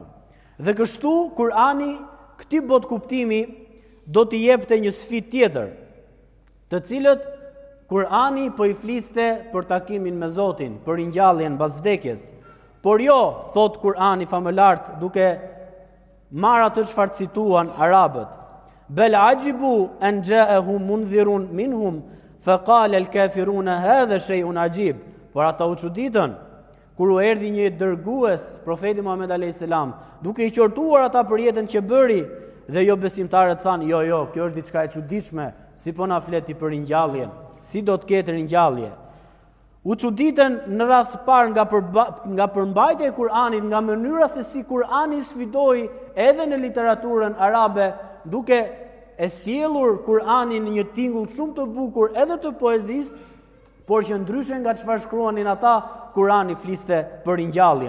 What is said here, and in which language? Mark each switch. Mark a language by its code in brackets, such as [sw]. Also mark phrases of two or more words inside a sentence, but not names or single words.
[sq] Dhe kështu Kur'ani këtij botë kuptimi do t'i jepte një sfidë tjetër, të cilët Kur'ani po i fliste për takimin me Zotin, për ringjalljen mbas vdekjes. Por jo, thot Kur'ani famëlart, duke marrë atë çfarë cituan arabët. [ar] بل عجبوا أن جاءهم منذر منهم فقال الكافرون هذا شيء عجيب. [sq] Por ata u çuditën kur u erdhi një dërgues, profeti Muhammed a.s. duke i qortuar ata për jetën që bëri, dhe jo besimtarët thanë, jo, kjo është diçka e çuditshme, si po na fleti për ringjalljen, si do të ketë ringjallje. U çuditën në radh të parë nga përmbajtja e Kur'anit, nga mënyra se si Kur'ani sfidoi edhe në literaturën arabe, duke e sjellur Kur'anin në një tingull shumë të bukur edhe të poezisë, por që ndryshe nga çfarë shkruanin ata, Kur'ani fliste për ringjalljen.